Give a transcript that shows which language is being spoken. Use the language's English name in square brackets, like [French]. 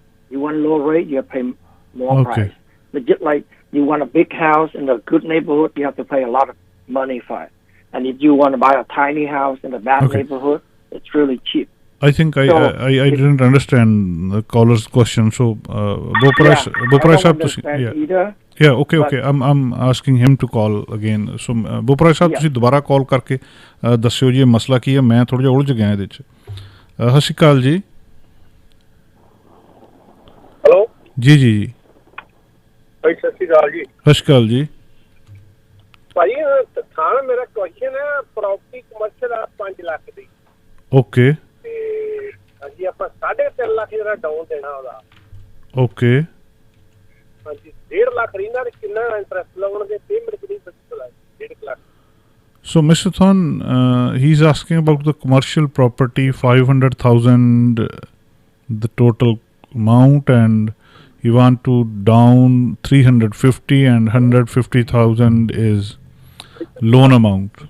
[English] You want low rate, you have to pay more price. But just like you want a big house in a good neighborhood, you have to pay a lot of money for it. And if you want to buy a tiny house in a bad neighborhood, it's really cheap. I think I didn't understand the caller's question. So Boprai sahab, yeah, okay. I'm asking him to call again. [Punjabi] So Boprai sahab, ਤੁਸੀਂ ਦੁਬਾਰਾ ਕਾਲ ਕਰਕੇ ਦੱਸਿਓ ਜੀ ਇਹ ਮਸਲਾ ਕੀ ਹੈ। ਮੈਂ ਥੋੜਾ ਜਿਹਾ ਉਲਝ ਗਿਆ ਇਹਦੇ ਚ। ਸਤਿ ਸ਼੍ਰੀ ਅਕਾਲ ਜੀ। ਹੈਲੋ। ਜੀ ਜੀ ਜੀ। ਭਾਈ ਸਤਿ ਸ਼੍ਰੀ ਅਕਾਲ ਜੀ। ਸਤਿ ਸ਼੍ਰੀ ਅਕਾਲ ਜੀ। ਭਾਈ ਥਾਂ ਮੇਰਾ ਕੁਐਸਚਨ ਹੈ, ਪ੍ਰਾਪਰਟੀ ਕਮਰਸ਼ੀਅਲ ਆ 5 ਲੱਖ ਦੀ। ਓਕੇ। ਤੇ ਹਾਂਜੀ ਆਪਾਂ 3.5 ਲੱਖ ਜਿਹੜਾ ਡਾਊਨ ਦੇਣਾ ਉਹਦਾ। ਓਕੇ। ਹਾਂਜੀ 1.5 ਲੱਖ ਰਹਿੰਦਾ ਤੇ ਕਿੰਨਾ ਇੰਟਰਸਟ ਲਾਉਣਗੇ, ਪੇਮੈਂਟ ਕਿੰਨੀ ਬਚੀ 1.5 lakh. [English] So, Mr. Thon, he's asking about the commercial property, 500,000, the total amount, and he want to down 350 and 150,000 is loan amount.